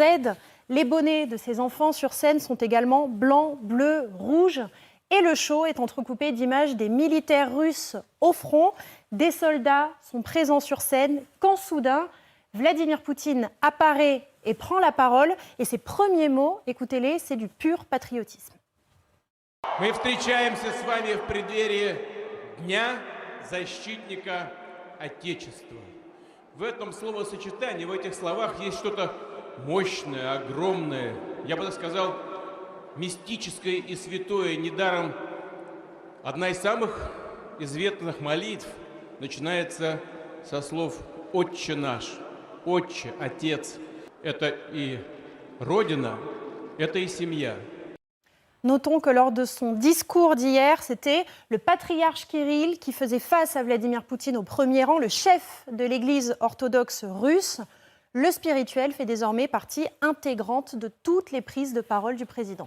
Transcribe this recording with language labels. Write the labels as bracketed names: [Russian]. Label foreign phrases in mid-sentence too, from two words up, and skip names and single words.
[French] Les bonnets de ces enfants sur scène sont également blancs, bleus, rouges. Et le show est entrecoupé d'images des militaires russes au front. Des soldats sont présents sur scène quand soudain, Vladimir Poutine apparaît et prend la parole. Et ses premiers mots, écoutez-les, c'est du pur patriotisme. [Russian] Мы встречаемся с вами в преддверии Дня защитника Отечества. В этом словосочетании, в этих словах есть что-то мощное, огромное, я бы так сказал, мистическое и святое. Недаром одна из самых известных молитв начинается со слов «Отче наш». Отче, Отец – это и Родина, это и семья. [French] Notons que lors de son discours d'hier, c'était le patriarche Kirill qui faisait face à Vladimir Poutine au premier rang, le chef de l'église orthodoxe russe. Le spirituel fait désormais partie intégrante de toutes les prises de parole du président.